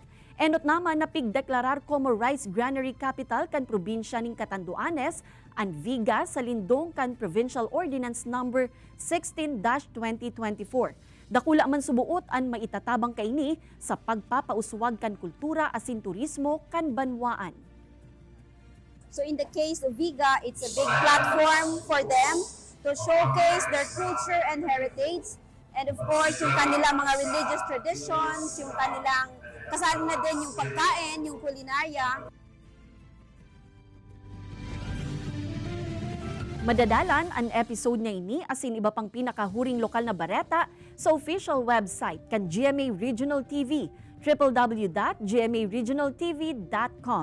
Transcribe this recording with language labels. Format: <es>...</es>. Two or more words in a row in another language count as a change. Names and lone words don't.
<bik>Enot naman na pigdeklarar como</bik> <en>rice granary capital</en> <bik>kan probinsya ning Catanduanes ang Viga sa lindong kan Provincial Ordinance Number 16-2024. Dakula man subuot ang maitatabang kaini sa pagpapauswag kan kultura asin turismo kan banwaan.</bik> <en>So in the case of Viga, it's a big platform for them to showcase their culture and heritage, and of course</en> <tl>yung kanilang mga</tl> <en>religious traditions,</en> <tl>yung kanilang kasama na din yung pagkain, yung kulinarya.</tl> <bik>Madadalan ang episode na ini asin iba pang pinakahuring lokal na bareta sa</bik> <en>official website</en> <bik>kan GMA Regional TV, www.gmaregionaltv.com.</bik>